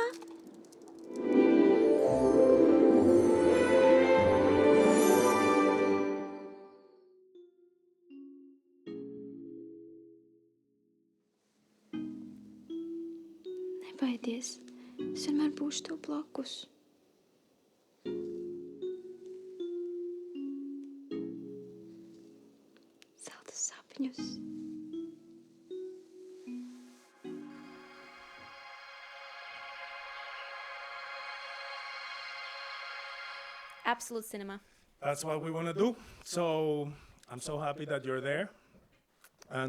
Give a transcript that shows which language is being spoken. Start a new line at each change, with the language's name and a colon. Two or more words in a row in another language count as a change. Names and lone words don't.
Latvian: Nebaidies, es vienmēr būšu tev blakus. Zelta sapņus.
English: Absolute cinema. That's what we want to do. So I'm so happy that you're there. And